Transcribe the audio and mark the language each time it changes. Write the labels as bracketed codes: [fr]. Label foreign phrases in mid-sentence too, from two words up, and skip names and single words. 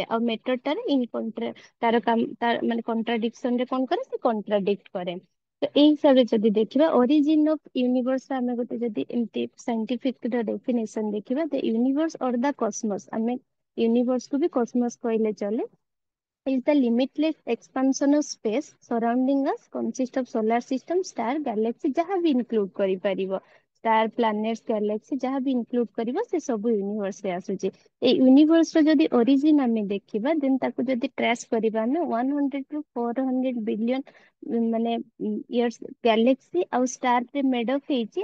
[or] ଆଉ ମେଟରଟାର ତାର କାମ, ତାର ମାନେ କଣ୍ଟ୍ରାଡିକ୍ସନ ରେ କଣ କରେ, ସେ କଣ୍ଟ୍ରାଡିକ୍ଟ କରେ। ତ ଏଇ ହିସାବରେ ଯଦି ଦେଖିବା, [en] origin of universe [or] ଆମେ ଗୋଟେ ଯଦି ଏମିତି [en] scientific definition [or] ଦେଖିବା, [en] the universe or the cosmos, [or] ଆମେ ୟୁନିଭର୍ସ କୁ ବି କସମସ୍ କହିଲେ ଚଲେ, [en] is the limitless expansion of space surrounding us, consist of solar system, star, galaxy, [or] ଯାହା ବି include କରିପାରିବ, [en] star, planets, galaxy, [or] ଯାହା ବି ଇନକ୍ଲୁଡ କରିବ, ସେ ସବୁ ୟୁନିଭର୍ସ ରେ ଆସୁଛି। ଏଇ ୟୁନିଭର୍ସ ର ଯଦି ଅରିଜିନ୍ ଆମେ ଦେଖିବା, ଦେନ୍ ତାକୁ ଯଦି ଟ୍ରେସ୍ କରିବା, ଆମେ [en] 100 to 400 billion [or] ମାନେ [en] years galaxy [or] ଆଉ ଷ୍ଟାର ରେ [en] made of [or] ହେଇଛି।